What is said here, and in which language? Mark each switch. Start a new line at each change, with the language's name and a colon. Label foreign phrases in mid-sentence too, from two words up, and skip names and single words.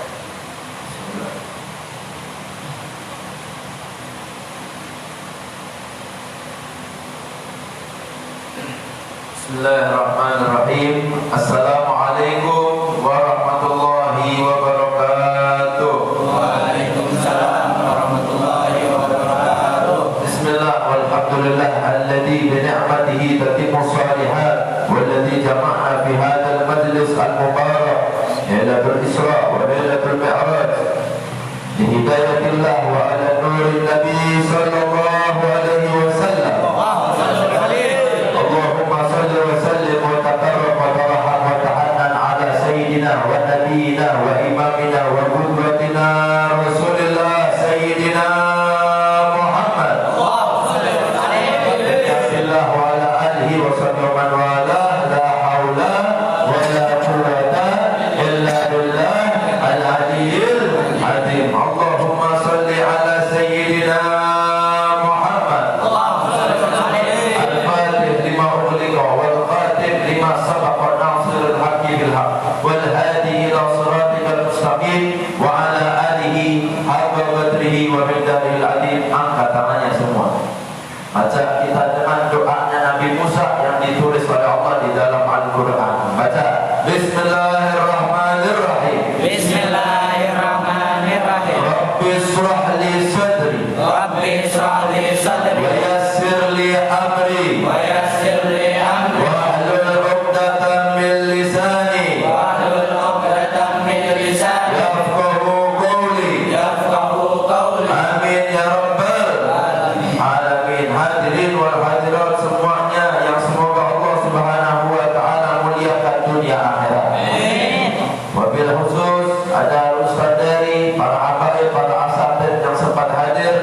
Arabic: Bismillahirrahmanirrahim. السلام عليكم ورحمة الله وبركاته. وعليكم السلام ورحمة الله وبركاته. بسم الله والحمد لله الذي بنعمته تتم الصالحات والذي جمعنا في هذا المجلس المبارك ليلة الإسراء وليلة المعراج بهداية الله وعلى نور النبي صلى الله عليه وسلم. اللهم صل وسلم وتكرم وترحم وتحنن على سيدنا ونبينا وإمامنا وقدوتنا رسول الله سيدنا محمد. اللهم صل وسلم وعلى آله وصحبه ومن والاه لا حول ولا قوة إلا بالله العلي العظيم. اللهم صل على سيدنا محمد. اللهم صل وسلم الفاتح لما أغلق والخاتم لما سبق ناصر الحق بالحق والهادي إلى صراطك المستقيم وعلى آله حق قدره ومقداره العظيم.
Indonesian: Angkat tangannya semua. Baca kita dengan doanya Nabi Musa yang ditulis oleh Allah di dalam Al-Quran. Baca Bismillahirrahmanirrahim.
Arabic: Bismillahirrahmanirrahim. رب اشرح لي صدري رب اشرح لي صدري ويسر لي أمري ويسر لي أمري واحلل عقدة من لساني واحلل عقدة من لساني يفقهوا قولي. يفقهوا قولي. آمين يا رب Amin. alamin. الحاضرين والحاضرات
Indonesian: semuanya yang semoga
Arabic: الله سبحانه وتعالى
Indonesian: muliakan dunia akhirat.
Arabic: Amin. وبالخصوص
Indonesian: ada ustaz dari para habaib, para asatidz yang sempat hadir.